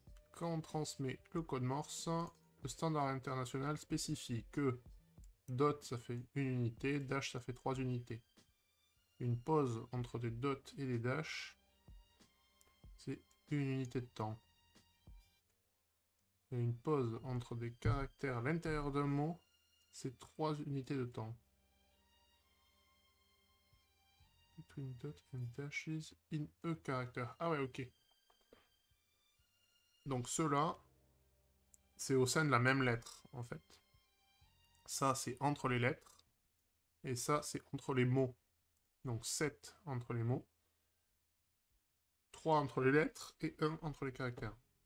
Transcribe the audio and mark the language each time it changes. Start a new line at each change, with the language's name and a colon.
French: Quand on transmet le code morse, le standard international spécifie que dot ça fait une unité, dash ça fait 3 unités. Une pause entre des dots et des dash, c'est une unité de temps. Et une pause entre des caractères à l'intérieur d'un mot, c'est 3 unités de temps.
English: Between dot and dashes in a character.
French: Ah ouais, ok. Donc ceux-là, c'est au sein de la même lettre, en fait. Ça, c'est entre les lettres. Et ça, c'est entre les mots. Donc 7 entre les mots. 3 entre les lettres et 1 entre les caractères.